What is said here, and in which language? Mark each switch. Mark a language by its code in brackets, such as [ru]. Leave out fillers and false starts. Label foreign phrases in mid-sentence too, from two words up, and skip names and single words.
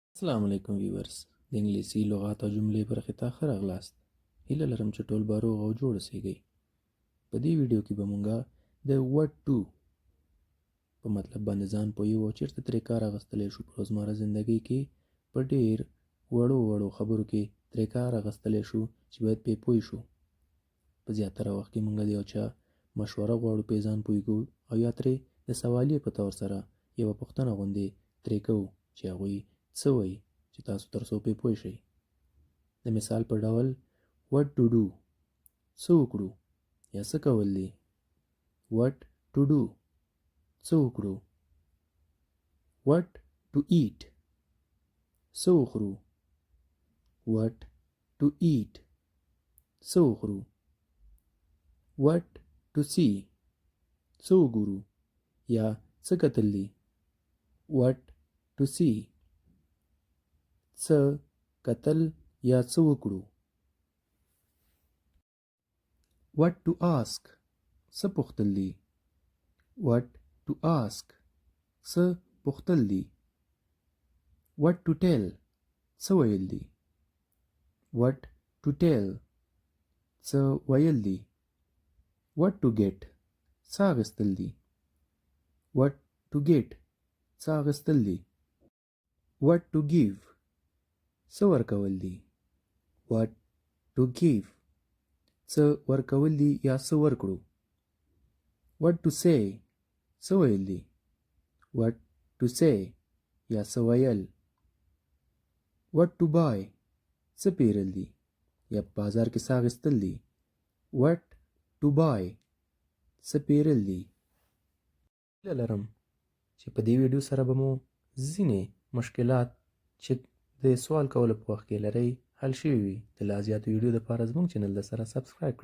[ps] السلام علیکم ویورز، د انګلیسی لغات او جملې برخې ته ښه راغلاست. هیله لرم چې ټول به روغ او جوړ اوسئ. په دې ویډیو کې به مونږه د [en] what to [ps] په مطلب باندې ځان پوهیو او چېرته ترې کار اخیستلی شو. په روزمره زندګۍ کې په ډېر وړو خبرو کې ترې کار اخیستلی شو چې باید پرې پوه شو. په زیاتره وخت کې مونږ د یو چا مشوره غواړو پرې ځان پوه کړو او یا ترې د سوالیې په طور سره یوه پوښتنه غوندې ترې کوو چې هغوی څه وایي چې تاسو تر څو پرې پوه شئ. د مثال په ډول [en] what to do، [ps] څه وکړو یا څه کول دي. [en] what to do، [ps] څه وکړو. [en] what to eat، [ps] څه وخورو. [en] what to eat، [ps] څه وخورو. [en] what to see، [ps] څه وګورو یا څه کتل دي. [en] what to see، [ps] څه کتل یا څه وکړو. [en] what to ask، [ps] څه پوښتل دي. [en] what to ask، [ps] څه پوښتل دي. [en] what to tell، [ps] څه ویل دي. [en] what to tell، [ps] څه ویل دي. [en] what to get، [ps] څه اخیستل دي. [en] what to get، [ps] څه اخیستل دي. [en] what to give، [ps] څه ورکول دي. [en] what to give، [ps] څه ورکول دي یا څه ورکړو. [en] what to say، [ps] څه ویل دي. [en] what to say، [ps] یا څه ویل. [en] what to buy، [ps] څه پیرل دي یا په بازار کې څه اخیستل دي. [en] what to buy، [ps] څه پیرل دي. هیله لرم چې په دې ویډیو سره به مو ځینې مشکلات چې د سوال کولو په وخت کې لرئ حل شوي وي. د لا زیاتو ویډیو دپاره زموږ چینل د سره سبسکرایب کړئ.